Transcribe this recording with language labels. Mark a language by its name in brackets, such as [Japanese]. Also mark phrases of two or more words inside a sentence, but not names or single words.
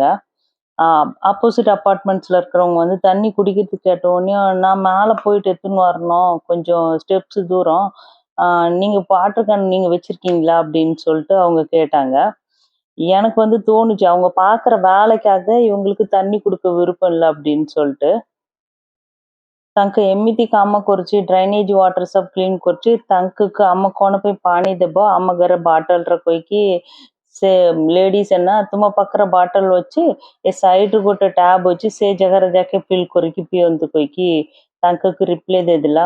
[English] opposite apartments [Tamil] இருக்கிறவங்க வந்து தண்ணி குடிக்கிறதுக்கு கேட்ட உடனே நான் மேலே போயிட்டு எடுத்துன்னு வரணும் கொஞ்சம் ஸ்டெப்ஸ் தூரம். நீங்க [English] water can [Tamil] நீங்க வச்சிருக்கீங்களா அப்படின்னு சொல்லிட்டு அவங்க கேட்டாங்க. எனக்கு வந்து தோணுச்சு அவங்க பார்க்குற வேலைக்காக இவங்களுக்கு தண்ணி கொடுக்க விருப்பம் இல்லை அப்படின்னு சொல்லிட்டு. [Odia] ତାଙ୍କ ଏମିତି କାମ କରୁଛି [English] drainage water [Odia] ସବୁ କ୍ଲିନ୍ କରୁଛି ତାଙ୍କୁ ଆମ କଣ ପାଇଁ ପାଣି ଦେବ ଆମ ଘରେ ବାଟଲର କହିକି ସେ ଲେଡିଜ ନା ତୁମ ପାଖରେ ବାଟଲ ଅଛି ଏ ସାଇଡରେ ଗୋଟେ ଟ୍ୟାବ ଅଛି ସେ ଜାଗାରେ ଯାକେ ଫିଲ୍ କରିକି ପିଅନ୍ତୁ କହିକି ତାଙ୍କୁ ରିପ୍ଲାଏ ଦେଇଦେଲା।